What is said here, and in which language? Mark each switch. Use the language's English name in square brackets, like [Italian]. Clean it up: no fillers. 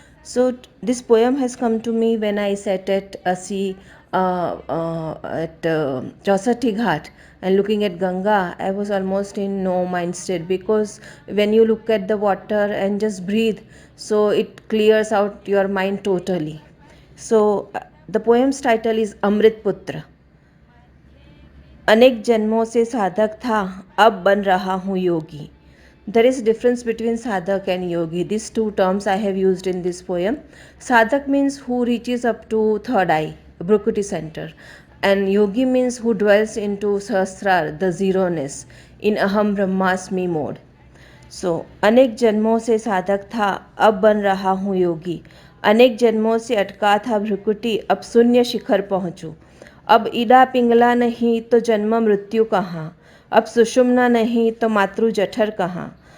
[English] So this poem has come to me when I sat at Asi at Chausati Ghat and looking at Ganga. I was almost in no mind state, because when you look at the water and just breathe, so it clears out your mind totally. So the poem's title is Amrit Putra. [Hindi] अनेक जन्मों से साधक था, अब बन रहा हूँ योगी. [English] There is difference between sadhak and yogi. These two terms I have used in this poem. Sadhak means who reaches up to third eye, Brukuti center, and yogi means who dwells into sahasrar, the zeroness, in aham brahmasmi mode. [Hindi] So अनेक जन्मों से साधक था, अब बन रहा हूँ योगी. अनेक जन्मों से अटका था भ्रुकुटी, अब शून्य शिखर पहुँचूं. अब ईडा पिंगला नहीं तो जन्म मृत्यु कहाँ, अब सुषुम्ना नहीं तो मातृ जठर कहाँ.